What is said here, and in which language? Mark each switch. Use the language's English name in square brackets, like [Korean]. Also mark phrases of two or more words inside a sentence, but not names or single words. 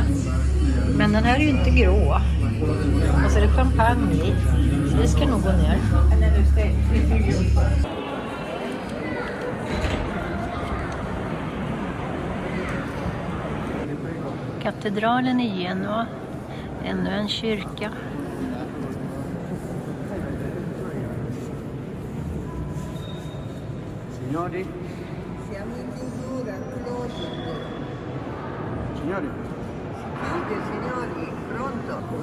[Swedish] Men den här är ju inte grå. Och så är det champagne i. Så det ska nog gå ner. Katedralen i Genua. Ännu en kyrka. [Italian] Signori? Siamo in chiusura, closing. Signori? Chiude, signori, pronto?